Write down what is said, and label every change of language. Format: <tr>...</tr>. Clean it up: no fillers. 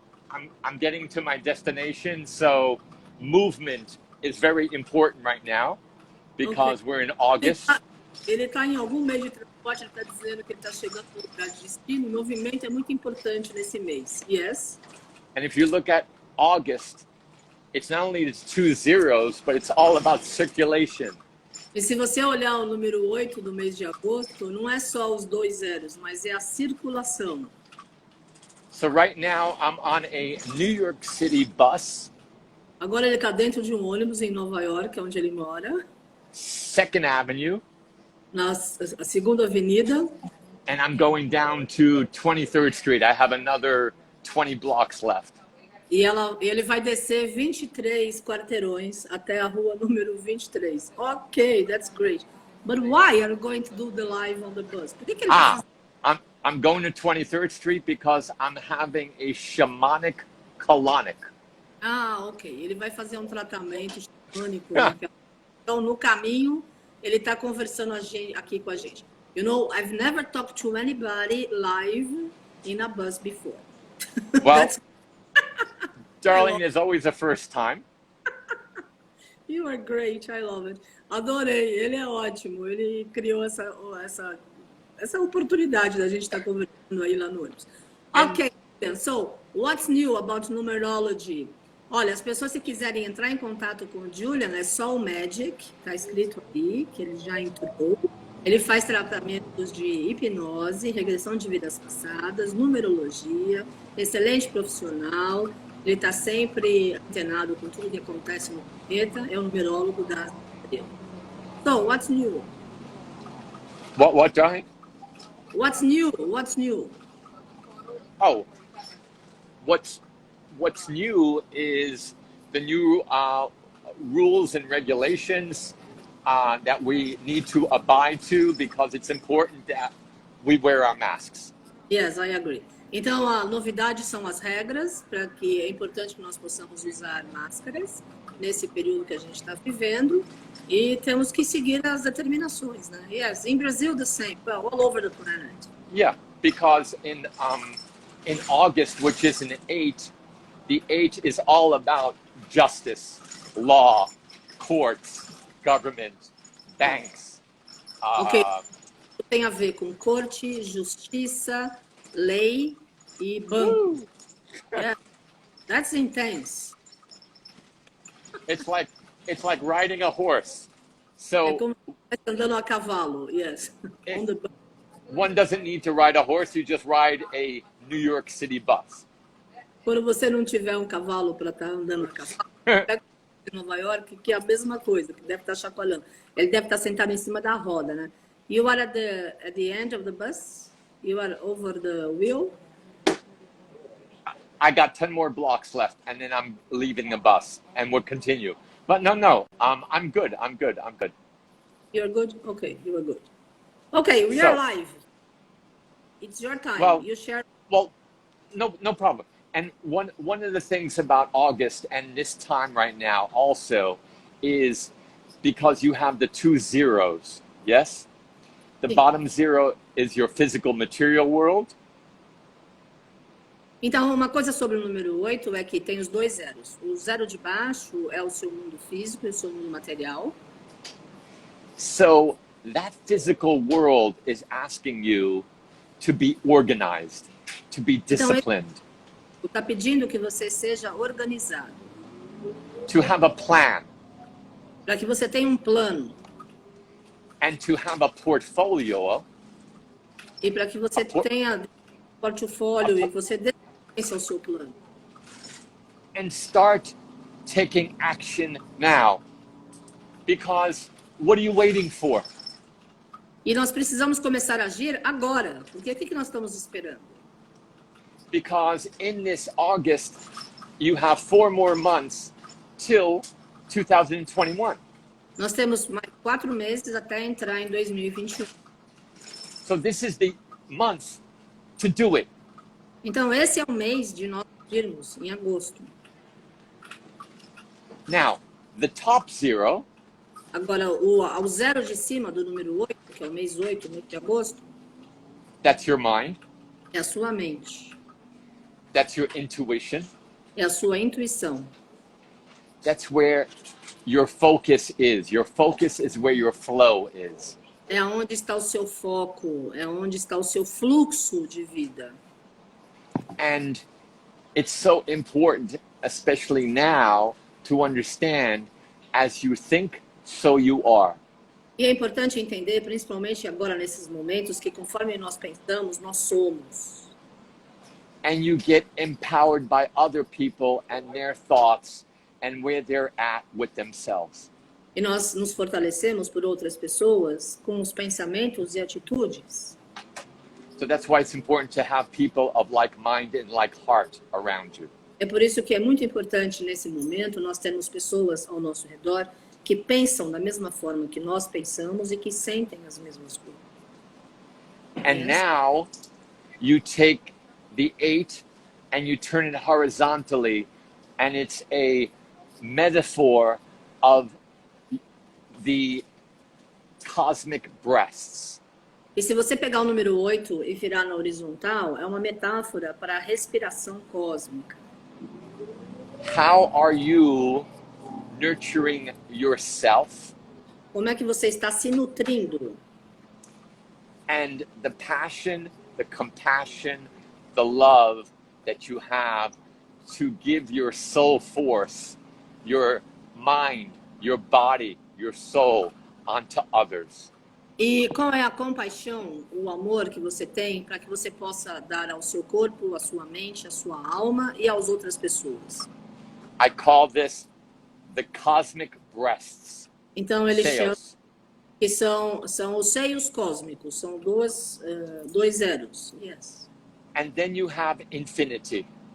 <en>I'm getting to my destination, so movement is very important right now because we're in August.</en> <pt>Ele está em algum meio de transporte, ele está dizendo que ele está chegando no lugar de destino. O movimento é muito importante nesse mês.</pt> <en>Yes. And if you look at August, it's not only the 2 zeros, but it's all about circulation.</en> <pt>E se você olhar o número 8 do mês de agosto, não é só os 2 zeros, mas é a circulação.</pt> <en>So right now I'm on a New York City bus.</en> <pt>Agora ele está dentro de um ônibus em Nova York, onde ele mora.</pt> <en>2nd Avenue.</en> <pt>Na segunda avenida.</pt> <en>And I'm going down to 23rd Street. I have another 20 blocks left.</en> <pt>E ele vai descer 23 quarteirões até a rua número 23.</pt> <en>Ok, that's great. But why are you going to do the live on the bus?</en> <pt>Por que ele vai fazer?</pt> <en>I'm going to 23rd Street because I'm having a shamanic colonic. Ok.</en> <pt>Ele vai fazer um tratamento xamânico. Né? Então, no caminho, ele está conversando aqui com a gente.</pt> <en>You know, I've never talked to anybody live in a bus before. Well, darling, there's always a first time. You are great, I love it.</en> <pt>Adorei, ele é ótimo. Ele criou essa oportunidade da gente estar conversando aí lá no ônibus.</pt> <en>Ok, so, what's new about numerology?</en> <pt>Olha, as pessoas, se quiserem entrar em contato com o Julian, é só o Magic, tá escrito aí, que ele já entrou. Ele faz tratamentos de hipnose, regressão de vidas passadas, numerologia, excelente profissional. Ele está sempre antenado com tudo que acontece no planeta, é o numerólogo da...</pt> <en>So, what's new? What, darling? What's new? What's new? Oh, what's new is the new rules and regulations that we need to abide to because it's important that we wear our masks. Yes, I agree.</en> <pt>Então, a novidade são as regras, para que é importante que nós possamos usar máscaras nesse período que a gente está vivendo e temos que seguir as determinações, né?</pt> <en>Yes, in Brazil the same, well, all over the planet. Yeah, because in August, which is an 8, the 8 is all about justice, law, courts, government, banks.</en> <pt>Ok, tem a ver com corte, justiça, lei e banco.</pt> <en>Yeah, that's intense. It's like riding a horse. So</en> <pt>é como andando a cavalo, yes.</pt> <en>One doesn't need to ride a horse, you just ride a New York City bus.</en> <pt>Quando você não tiver um cavalo para estar andando a cavalo, pega em Nova York, que é a mesma coisa, que deve estar chacoalhando. Ele deve estar sentado em cima da roda, né?</pt> <en>You are at the end of the bus? You are over the wheel? I got 10 more blocks left, and then I'm leaving the bus, and we'll continue. But no, I'm good. You're good? Okay, you are good. Okay, we are live. It's your time. Well, you share. Well, no problem. And one of the things about August and this time right now also is because you have the 2 zeros, yes? The bottom 0 is your physical material world.</en> <pt>Então, uma coisa sobre o número 8 é que tem os 2 zeros. O 0 de baixo é o seu mundo físico e o seu mundo material.</pt> <en>So that physical world is asking you to be organized, to be disciplined.</en> <pt>Então, está pedindo que você seja organizado.</pt> <en>To have a plan.</en> <pt>Para que você tenha um plano.</pt> <en>And to have a portfolio.</en> <pt>E para que você tenha um portfólio e você desenhe o seu plano.</pt> <en>And start taking action now. Because what are you waiting for?</en> <pt>E nós precisamos começar a agir agora. Porque o que nós estamos esperando?</pt> <en>Because in this August, you have 4 more months till 2021.</en> <pt>Nós temos mais 4 meses até entrar em 2021.</pt> <en>So this is the month to do it.</en> <pt>Então esse é o mês de nós irmos em agosto.</pt> <en>Now, the top 0.</en> <pt>Agora, o 0 de cima do número 8, que é o mês 8, mês de agosto.</pt> <en>That's your mind.</en> <pt>É a sua mente.</pt> <en>That's your intuition.</en> <pt>É a sua intuição.</pt> <en>That's where your focus is. Your focus is where your flow is.</en> <pt>É onde está o seu foco, é onde está o seu fluxo de vida.</pt> <en>And it's so important, especially now, to understand as you think, so you are.</en> <pt>E é importante entender, principalmente agora nesses momentos, que conforme nós pensamos, nós somos.</pt> <en>And you get empowered by other people and their thoughts and where they're at with themselves.</en> <pt>E nós nos fortalecemos por outras pessoas com os pensamentos e atitudes.</pt> <en>So that's why it's important to have people of like mind and like heart around you.</en> <pt>É por isso que é muito importante nesse momento nós termos pessoas ao nosso redor que pensam da mesma forma que nós pensamos e que sentem as mesmas coisas.</pt> <en>And now you take the 8 and you turn it horizontally, and it's a metaphor of the cosmic breasts.</en> <pt>E se você pegar o número 8 e virar na horizontal, é uma metáfora para a respiração cósmica.</pt> <en>How are you nurturing yourself?</en> <pt>Como é que você está se nutrindo?</pt> <en>And the passion, the compassion, the love that you have to give your soul force, your mind, your body, your soul onto others.</en> <pt>E qual é a compaixão, o amor que você tem para que você possa dar ao seu corpo, à sua mente, à sua alma e às outras pessoas?</pt> <en>I call this the cosmic breasts.</en> <pt>Então eles chamam que são os seios cósmicos, são dois zeros.</pt> <en>Yes. And then you have infinity.</en>